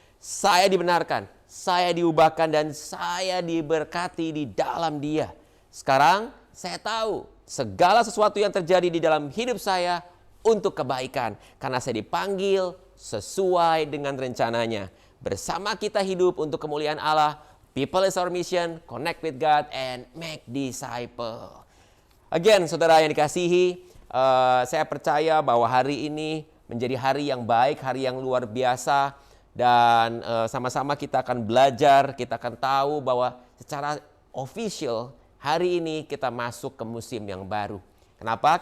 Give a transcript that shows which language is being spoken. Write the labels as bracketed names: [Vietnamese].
[Indonesian] Saya dibenarkan, saya diubahkan, dan saya diberkati di dalam Dia. Sekarang saya tahu segala sesuatu yang terjadi di dalam hidup saya untuk kebaikan, karena saya dipanggil sesuai dengan rencananya. Bersama kita hidup untuk kemuliaan Allah. [English] People is our mission, connect with God and make disciple. [Indonesian] Again, saudara yang dikasihi, saya percaya bahwa hari ini menjadi hari yang baik, hari yang luar biasa. Dan sama-sama kita akan belajar, kita akan tahu bahwa secara official hari ini kita masuk ke musim yang baru. Kenapa?